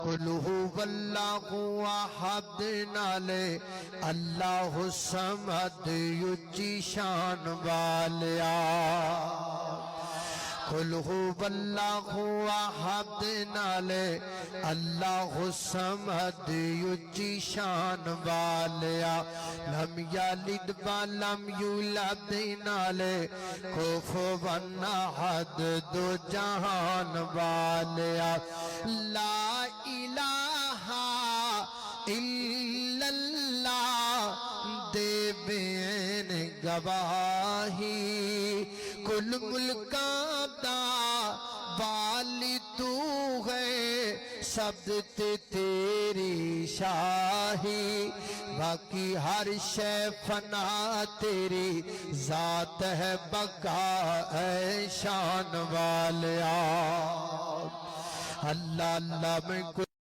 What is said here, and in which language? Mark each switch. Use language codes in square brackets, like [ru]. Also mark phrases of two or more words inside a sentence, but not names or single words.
[ar] قل هو الله احد نالے اللہ الصمد [pa] یچی شان والیا [ar] قل هو الله احد نالے اللہ الصمد [pa] یچی شان والیا [ar] لم یلد ولم یولد نالے کفوا احد [pa] دو جہان والیا [ar] لا الہ الا اللہ [pa] دے بین گواہی کل ملکاں دا والی تو ہے سب تے تیری شاہی باقی ہر شے فنا تیری ذات ہے بقا اے شان والیا اللہ اللہ میں